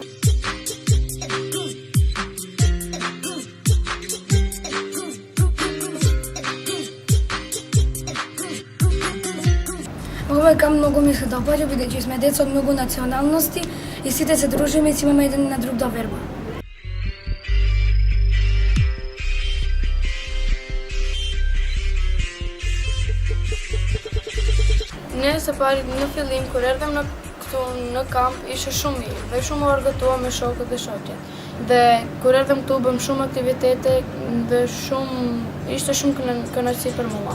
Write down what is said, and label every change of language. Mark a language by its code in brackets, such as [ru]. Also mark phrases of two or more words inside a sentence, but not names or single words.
[mk] Ова многу ми се допаѓа, бидејќи сме деца од многу националности и сите се дружиме и си имаме еден на друг доверба. Не се пари на филим, [sq] kur erdhëm në kamp ishte shumë mirë, dhe shumë argëtuam me shokët dhe shoqet. Dhe kur erdhëm këtu bëm shumë aktivitete dhe ishte shumë kënaqësi për mua.